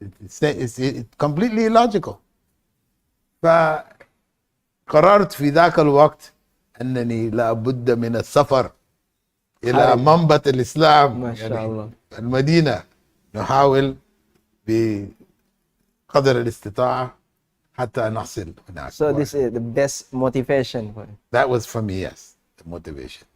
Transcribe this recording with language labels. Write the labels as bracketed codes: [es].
[en] It's completely illogical. [ar] فقررت في ذاك الوقت أنني لا بد من السفر إلى منبت الإسلام. ما شاء الله. المدينة نحاول بقدر الاستطاعة حتى نحصل هناك. [en] So this is the best motivation for you. That was for me, yes, the motivation.